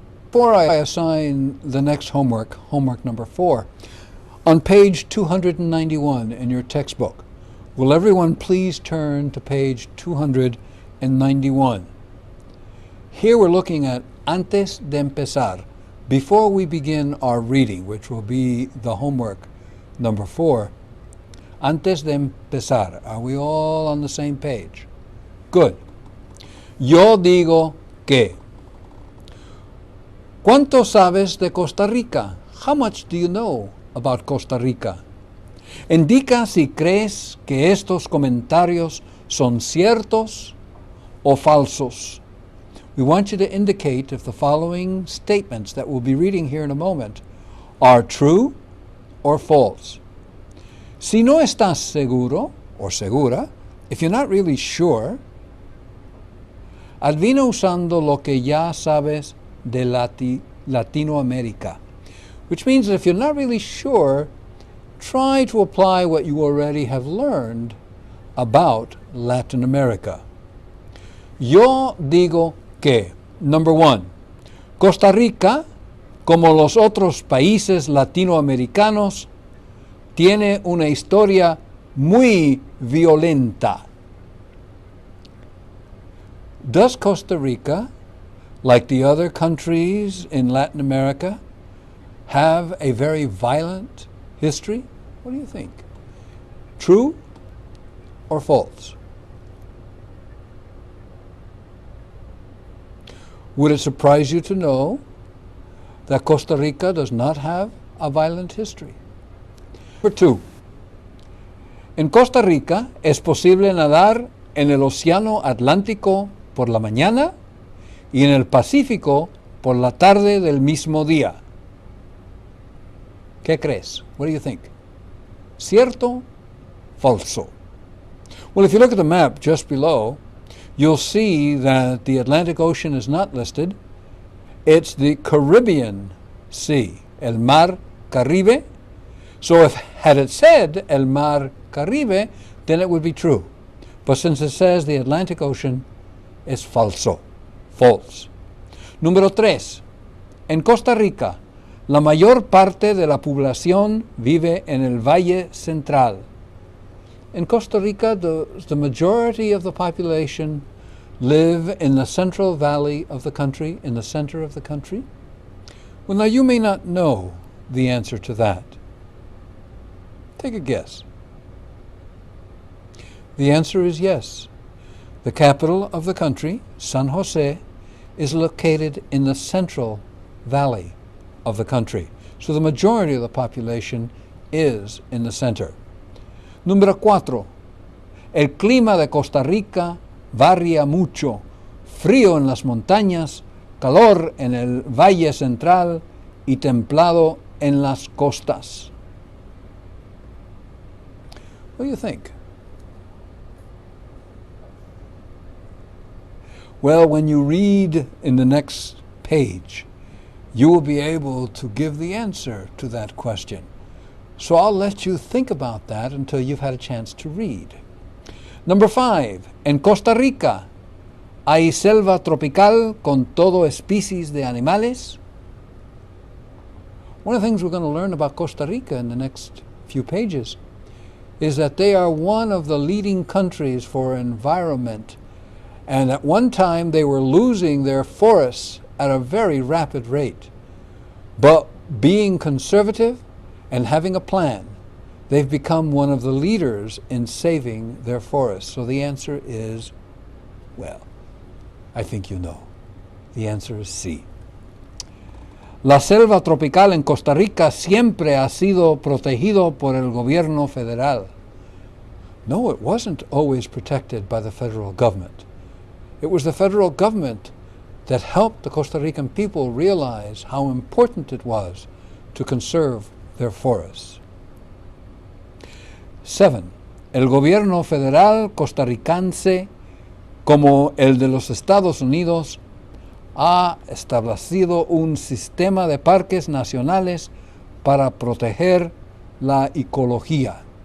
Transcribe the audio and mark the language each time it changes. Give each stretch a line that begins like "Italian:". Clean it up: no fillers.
English: Before I assign the next homework number 4, on page 291 in your textbook, will everyone please turn to page 291. Here we're looking at
Spanish: antes de empezar,
English: Before we begin our reading, which will be the homework number 4,
Spanish: antes de empezar,
English: are we all on the same page? Good.
Spanish: Yo digo que. ¿Cuánto sabes de Costa Rica?
English: How much do you know about Costa Rica?
Spanish: Indica si crees que estos comentarios son ciertos o falsos.
English: We want you to indicate if the following statements that we'll be reading here in a moment are true or false.
Spanish: Si no estás seguro
English: or
Spanish: segura,
English: if you're not really sure,
Spanish: adivina usando lo que ya sabes de Latinoamérica,
English: which means that if you're not really sure, try to apply what you already have learned about Latin America.
Spanish: Yo digo que,
English: number 1,
Spanish: Costa Rica, como los otros países latinoamericanos, tiene una historia muy violenta.
English: Does Costa Rica, like the other countries in Latin America, have a very violent history? What do you think? True or false? Would it surprise you to know that Costa Rica does not have a violent history? Number 2.
Spanish: En Costa Rica es posible nadar en el Océano Atlántico por la mañana y en el Pacífico por la tarde del mismo día. ¿Qué crees?
English: What do you think?
Spanish: ¿Cierto? Falso?
English: Well, if you look at the map just below, you'll see that the Atlantic Ocean is not listed. It's the Caribbean Sea,
Spanish: el Mar Caribe.
English: So had it said
Spanish: el Mar Caribe,
English: then it would be true. But since it says the Atlantic Ocean,
Spanish: es falso,
English: false.
Spanish: Número 3. En Costa Rica, la mayor parte de la población vive en el Valle Central.
English: In Costa Rica, the majority of the population live in the Central Valley of the country, in the center of the country. Well, now you may not know the answer to that. Take a guess. The answer is yes. The capital of the country, San Jose, is located in the Central Valley of the country. So the majority of the population is in the center.
Spanish: Número 4. El clima de Costa Rica varía mucho. Frío en las montañas, calor en el Valle Central y templado en las costas.
English: What do you think? Well, when you read in the next page, you will be able to give the answer to that question. So I'll let you think about that until you've had a chance to read. Number 5.
Spanish: En Costa Rica, ¿hay selva tropical con todo especies de animales?
English: One of the things we're going to learn about Costa Rica in the next few pages is that they are one of the leading countries for environment. And at one time, they were losing their forests at a very rapid rate. But being conservative and having a plan, they've become one of the leaders in saving their forests. So the answer is, well, I think you know. The answer is sí.
Spanish: La selva tropical en Costa Rica siempre ha sido protegido por el gobierno federal.
English: No, it wasn't always protected by the federal government. It was the federal government that helped the Costa Rican people realize how important it was to conserve their forests. 7.
Spanish: El gobierno federal costarricense, como el de los Estados Unidos, ha establecido un sistema de parques nacionales para proteger la ecología.